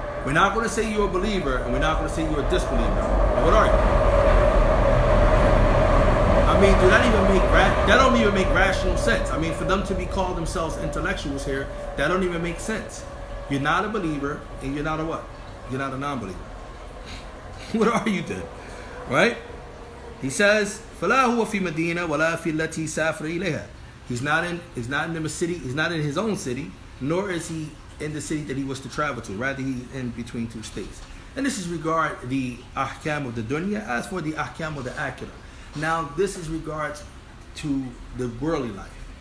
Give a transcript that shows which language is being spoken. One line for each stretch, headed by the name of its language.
English: We're not going to say you're a believer and we're not going to say you're a disbeliever. What are you? I mean, that don't even make rational sense. I mean, for them to be called themselves intellectuals here, that don't even make sense. You're not a believer and you're not a what? You're not a non-believer. What are you then? Right? He says,
Arabic: فَلَا هُوَ فِي مَدِينَةٍ وَلَا فِي الَّتِي سَافَرَ إِلَيْهَا.
English: He's not in the city, he's not in his own city, nor is he in the city that he was to travel to. Rather, he's in between two states. And this is regard the ahkam of the dunya. As for the ahkam of the akhirah, now this is regards to the worldly life.